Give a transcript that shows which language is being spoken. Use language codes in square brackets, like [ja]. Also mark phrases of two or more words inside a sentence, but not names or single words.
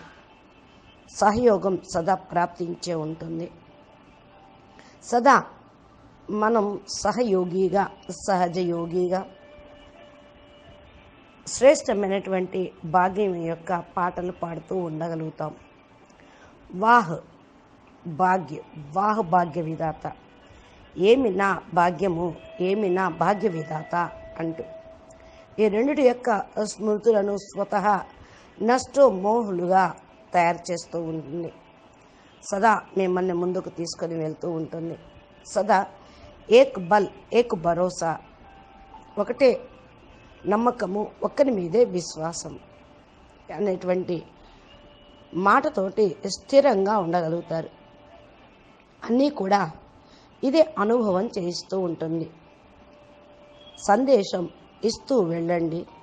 [te] సహయోగం సదా ప్రాప్తించే ఉంటుంది. సదా మనం సహయోగిగా, సహజ యోగిగా శ్రేష్టమైనటువంటి భాగ్యం యొక్క పాటలు పాడుతూ ఉండగలుగుతాం. [hi] वाह भाग्य, वाह भाग्य विधाता, [te] ఏమి నా భాగ్యము, ఏమి నా భాగ్య విధాత అంటూ ఈ రెండిటి యొక్క స్మృతులను స్వతహా నష్టో మోహులుగా తయారు చేస్తూ ఉంటుంది. సదా మిమ్మల్ని ముందుకు తీసుకొని వెళ్తూ ఉంటుంది. సదా [hi] एक बल एक भरोसा, [te] ఒకటే నమ్మకము, ఒక్కరి మీదే విశ్వాసం అనేటువంటి మాటతోటి స్థిరంగా ఉండగలుగుతారు. అన్నీ కూడా ఇదే అనుభవం చేయిస్తూ ఉంటుంది. సందేశం ఇస్తూ వెళ్ళండి.